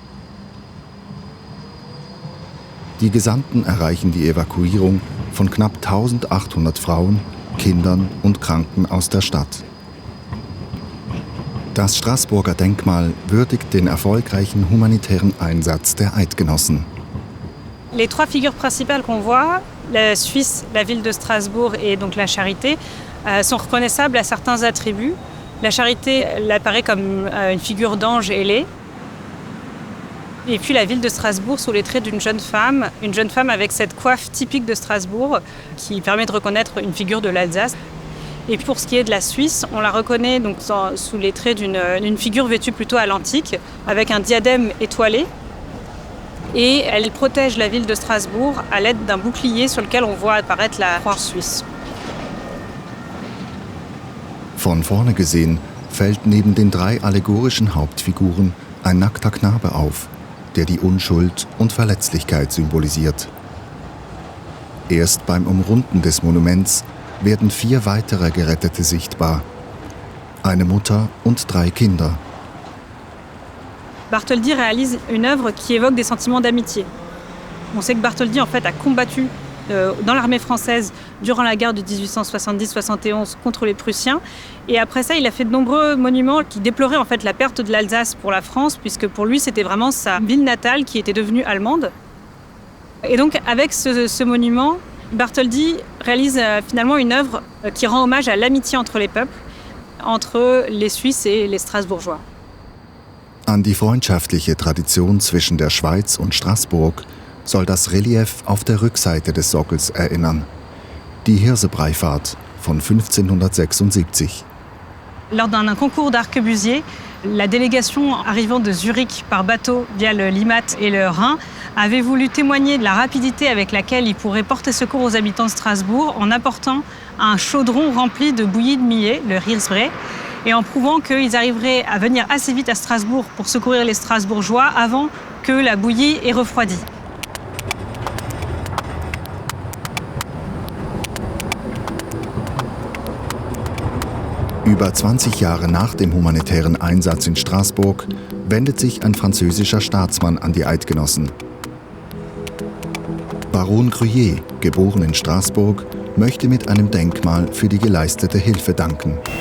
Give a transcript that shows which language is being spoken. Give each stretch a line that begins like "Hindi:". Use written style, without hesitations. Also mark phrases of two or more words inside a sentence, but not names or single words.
German: Die Gesandten erreichen die Evakuierung von knapp 1800 Frauen, Kindern und Kranken aus der Stadt. Das Straßburger Denkmal würdigt den erfolgreichen humanitären Einsatz der Eidgenossen.
French: Les trois figures principales qu'on voit, la Suisse, la ville de Strasbourg et donc la Charité, sont reconnaissables à certains attributs. La Charité, elle apparaît comme une figure d'ange ailé. Et puis la ville de Strasbourg sous les traits d'une jeune femme avec cette coiffe typique de Strasbourg qui permet de reconnaître une figure de l'Alsace. Et pour ce qui est de la Suisse, on la reconnaît donc sous les traits d'une figure vêtue plutôt à l'antique, avec un diadème étoilé. Et elle protège la ville de Strasbourg à l'aide d'un bouclier sur lequel on voit apparaître la croix suisse.
German: Von vorne gesehen fällt neben den drei allegorischen Hauptfiguren ein nackter Knabe auf, der die Unschuld und Verletzlichkeit symbolisiert. Erst beim Umrunden des Monuments werden 4 weitere Gerettete sichtbar. Eine Mutter und 3 Kinder.
French: Bartholdi réalise une œuvre qui évoque des sentiments d'amitié. On sait que Bartholdi en fait a combattu dans l'armée française durant la guerre de 1870-71 contre les Prussiens. Et après ça, il a fait de nombreux monuments qui déploraient en fait la perte de l'Alsace pour la France, puisque pour lui, c'était vraiment sa ville natale qui était devenue allemande. Et donc, avec ce monument, Bartholdi réalise finalement une œuvre qui rend hommage à l'amitié entre les peuples, entre les Suisses et les Strasbourgeois.
German: An die freundschaftliche Tradition zwischen der Schweiz und Straßburg soll das Relief auf der Rückseite des Sockels erinnern. Die Hirsebreifahrt von 1576.
French: Lors d'un concours d'arquebusiers, la délégation arrivant de Zurich par bateau via le Limmat et le Rhin avait voulu témoigner de la rapidité avec laquelle ils pourraient porter secours aux habitants de Strasbourg en apportant un chaudron rempli de bouillie de millet, le Hirsbrei, et en prouvant qu'ils arriveraient à venir assez vite à Strasbourg pour secourir les Strasbourgeois avant que la bouillie ait refroidi.
German: Über 20 Jahre nach dem humanitären Einsatz in Straßburg wendet sich ein französischer Staatsmann an die Eidgenossen. Baron Gruyère, geboren in Straßburg, möchte mit einem Denkmal für die geleistete Hilfe danken.